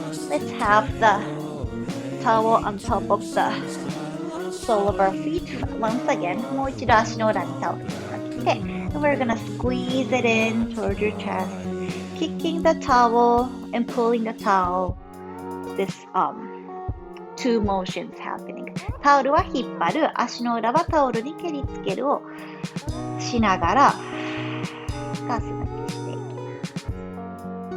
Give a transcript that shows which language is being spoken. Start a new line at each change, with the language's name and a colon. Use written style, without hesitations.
English: Let's have the towel on top of the sole of our feet. Once again,
Japanese: もう一度足の裏にタオルをかけて。
English: And we're gonna squeeze it in toward your chest.Kicking the towel and pulling the towel. This two motions happening.
Japanese: タオルは引っ張る、足の裏はタオルに蹴りつけるをしながらガス抜きしていきます。